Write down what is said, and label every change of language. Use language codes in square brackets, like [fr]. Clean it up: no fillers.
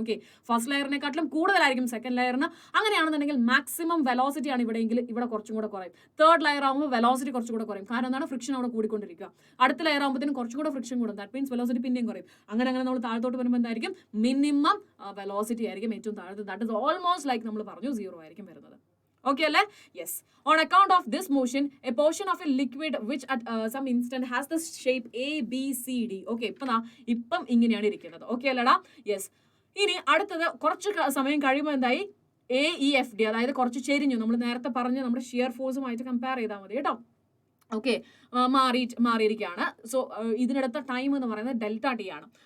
[ml] Okay, first ലെയറിനെക്കാട്ടിലും കൂടുതലായിരിക്കും second ലെയറിന്. അങ്ങനെയാണെന്നുണ്ടെങ്കിൽ maximum velocity ആണ് ഇവിടെയെങ്കിൽ ഇവിടെ കുറച്ചും കൂടെ കുറയും. തേർഡ് ലെയർ ആകുമ്പോൾ വെലോസിറ്റി കുറച്ചും കൂടെ കുറയും. കാരണം എന്താണ്, ഫ്രിക്ഷൻ അവിടെ കൂടിക്കൊണ്ടിരിക്കുക. അടുത്ത ലെയർ ആകുമ്പോഴത്തേനും കുറച്ചും കൂടെ ഫ്രിക്ഷൻ കൂടും. ദാറ്റ് മീൻസ് വെലോസിറ്റി പിന്നെയും കുറയും. അങ്ങനെ നമ്മൾ താഴത്തോട്ട് വരുമ്പോൾ എന്തായിരിക്കും, മിനിമം വെലോസിറ്റി ആയിരിക്കും ഏറ്റവും താഴത്ത്. [en] that is almost like [ml] നമ്മൾ പറഞ്ഞു സീറോ ആയിരിക്കും വരുന്നത്. [en] Okay, അല്ലേ? Yes. On account of this motion, a portion of a liquid which at some instant has the shape A, B, C, D. [ml] Okay, ഇപ്പം ഇങ്ങനെയാണ് ഇരിക്കുന്നത്. ഓക്കെ അല്ലടാ? യെസ്. ഇനി അടുത്തത് കുറച്ച് സമയം കഴിയുമ്പോൾ എന്തായി? AEFD, അതായത് കുറച്ച് ചെരിഞ്ഞു. നമ്മൾ നേരത്തെ പറഞ്ഞ നമ്മുടെ ഷിയർ ഫോഴ്സുമായിട്ട് കമ്പയർ ചെയ്താൽ മതി കേട്ടോ. ഓക്കെ, മാറിയിരിക്കുകയാണ്. സോ ഇതിനടുത്ത ടൈം എന്ന് പറയുന്നത് ഡെൽറ്റ ടി ആണ്.